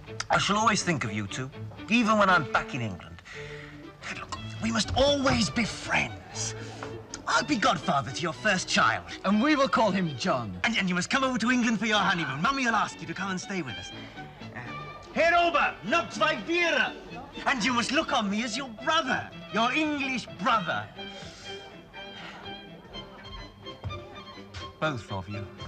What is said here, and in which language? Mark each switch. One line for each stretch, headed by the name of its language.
English: I shall always think of you two, even when I'm back in England. Look, we must always be friends. I'll be godfather to your first child. And we will call him John. And you must come over to England for your honeymoon. Mummy will ask you to come and stay with us.
German: Herr Ober, noch zwei Biere.
English: And you must look on me as your brother, your English brother. Both of you.